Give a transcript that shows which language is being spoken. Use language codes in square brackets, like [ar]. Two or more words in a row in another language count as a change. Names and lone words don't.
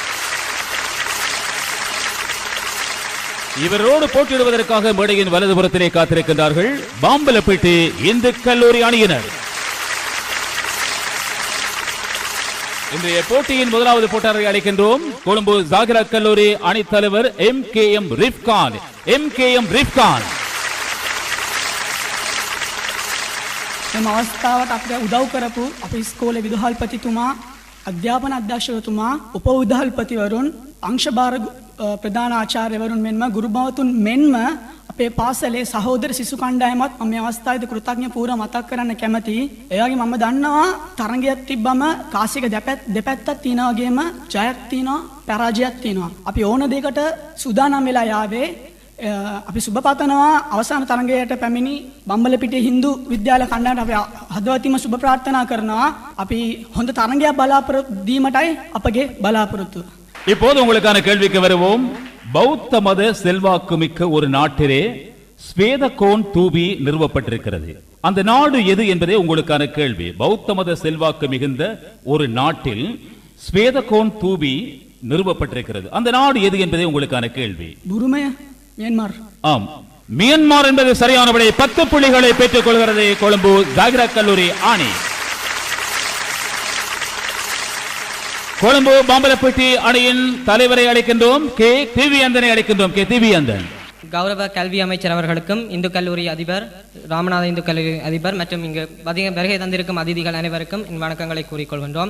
[ta] இவரோடு போட்டியிடுவதற்காக மேடையின் வலதுபுறத்திலே காத்திருக்கின்றார்கள் பாம்பலப்பட்டி இந்து கல்லூரி அணியினர். இன்றைய போட்டியின் முதலாவது போட்டியாளரை அழைக்கின்றோம் கொழும்பு ஜாகிரா கல்லூரி அணித் தலைவர் MKM ரிஃப்கான். ரிஃப்கான் [si] මෙම අවස්ථාවට අපිට උදව් කරපු අපේ ඉස්කෝලේ විදුහල්පතිතුමා, අධ්‍යාපන අධ්‍යක්ෂකතුමා, උප විදුහල්පතිවරුන්, අංශභාර ප්‍රධාන ආචාර්යවරුන් මෙන්ම ගුරුභාවතුන් මෙන්ම අපේ පාසලේ සහෝදර සිසු කණ්ඩායමත් මම මේ අවස්ථාවේදී කෘතඥ පූර්ව මතක් කරන්න කැමතියි. ඒ වගේම මම දන්නවා තරඟයක් තිබ්බම කාසියක දෙපැත්තක් තියෙනවා වගේම ජයක් තියෙනවා පරාජයක් තියෙනවා. අපි ඕන දෙයකට සූදානම් වෙලා යාවේ. අපි සුබ පතනවා අවසාන තරඟයට පැමිණි බම්බලපිටිය හින්දු විද්‍යාල කණ්ඩායමට අපි හදවතින්ම සුබ ප්‍රාර්ථනා කරනවා. අපි හොඳ තරඟයක් බලාපොරොත්තු දීමටයි අපගේ බලාපොරොත්තුව. [ta] இப்போது உங்களுக்கான கேள்விக்கு வருவோம். பௌத்த மத செல்வாக்கு மிக்க ஒரு நாட்டிலே ஸ்வேதகோன் தூபி நிறுவப்பட்டிருக்கிறது. அந்த நாடு எது என்பதே உங்களுக்கான கேள்வி. பௌத்த மத செல்வாக்கு மிகுந்த ஒரு நாட்டில் ஸ்வேதகோன் தூபி நிறுவப்பட்டிருக்கிறது. அந்த நாடு எது என்பதே உங்களுக்கான கேள்வி. [si] බුරුමය මියන්මාර්. [ta] ஆம், மியன்மார் என்பது சரியான விடை. 10 புள்ளிகளை பெற்றுக் கொள்கிறது கொழும்பு ஜாகிரா கல்லூரி அணி. கொழும்பு பாம்பலப்பட்டி அணியின் தலைவரை அழைக்கின்றோம். கே திவ்யந்தனை அழைக்கின்றோம். கே திவ்யந்தன். கௌரவ கல்வி அமைச்சர் அவர்களுக்கும் இந்து கல்லூரி அதிபர் ராமநாத இந்து கல்லூரி அதிபர் மற்றும் இங்கு வருகை தந்திருக்கும் அதிதிகள் அனைவருக்கும் என் வணக்கங்களை கூறிக்கொள்கின்றோம்.